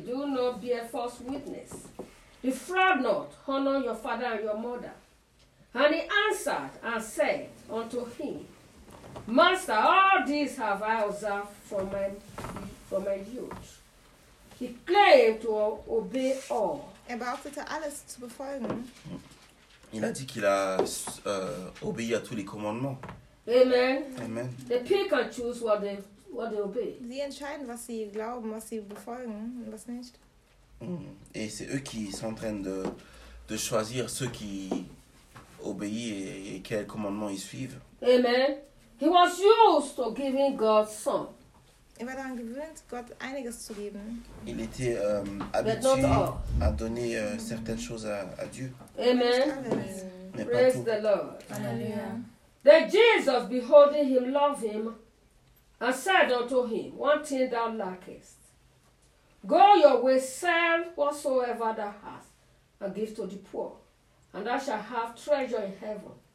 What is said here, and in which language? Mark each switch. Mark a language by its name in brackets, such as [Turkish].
[English] Do not bear false witness. Defraud not. Honor your father and your mother. And he answered and said unto him, Master, all these have I observed from my youth. He claimed to obey all. [German] Er behauptete alles zu befolgen. [French] Il a dit qu'il a obéi à tous les commandements. [English] Amen. Amen. The people can choose what they obey. [German] Sie entscheiden, was sie glauben, was sie befolgen und was nicht. [French] Et c'est eux qui s'entraînent de choisir ceux qui obéissent et quels commandements ils suivent. [English] Amen. He was used to giving God some. [German] Er war daran gewöhnt, Gott einiges zu geben. [French] Il était habitué à donner certaines choses à Dieu. [English] Amen. [French] Mais [English] praise the Lord. Alléluia. Then Jesus, beholding him, loved him, and said unto him, One thing thou lackest. Go your way, sell whatsoever thou hast, and give to the poor, and thou shalt have treasure in heaven.